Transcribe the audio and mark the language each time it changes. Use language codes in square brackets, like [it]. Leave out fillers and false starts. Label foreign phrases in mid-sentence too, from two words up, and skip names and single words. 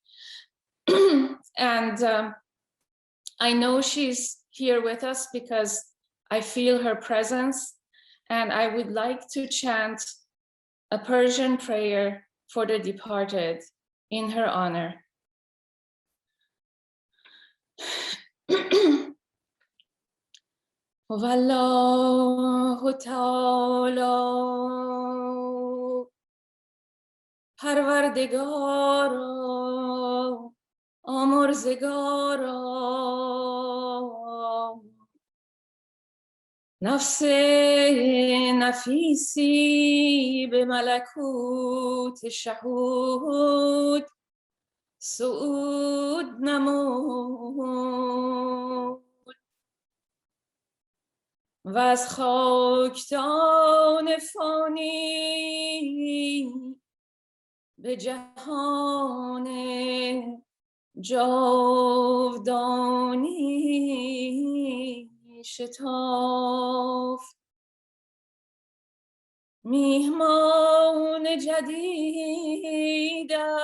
[en] And I know she's here with us because I feel her presence, and I would like to chant a Persian prayer for the departed in her honor. [ar] والله تعالى [fa] پروردگارا آمرزگارا نفس نفیسی به ملکوت شهود صعود نمود و از خاکدان فانی به جهان جاودانی شتافت میهمان جدید